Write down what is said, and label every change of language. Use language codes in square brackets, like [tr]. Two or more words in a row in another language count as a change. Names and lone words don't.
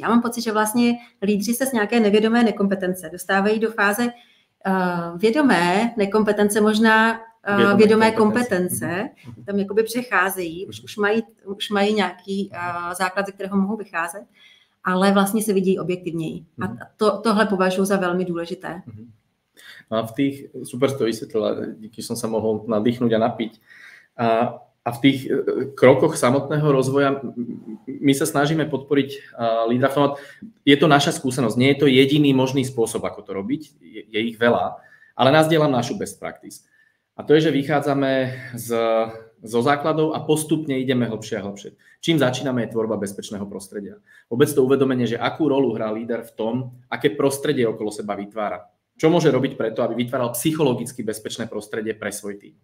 [cs] Já mám pocit, že vlastně lídři se z nějaké nevědomé nekompetence dostávají do fáze vědomé nekompetence, možná vědomé kompetence, tam jakoby přecházejí, už mají nějaký základ, ze kterého mohou vycházet, ale vlastně se vidí objektivněji. A tohle považuji za velmi důležité. [sk] No a v tých, super to vysvetlila, díky som sa mohol nadýchnuť a napiť. A v tých krokoch samotného rozvoja my sa snažíme podporiť lídra v tom. Je to naša skúsenosť, nie je to jediný možný spôsob, ako to robiť, je ich veľa, ale nazdielam našu [en] best practice. [sk] A to je, že vychádzame zo základov a postupne ideme hlbšie a hlbšie. Čím začíname je tvorba bezpečného prostredia. Vôbec to uvedomenie, že akú rolu hrá líder v tom, aké prostredie okolo seba vytvára. Čo môže robiť preto, aby vytváral psychologicky bezpečné prostredie pre svoj tým.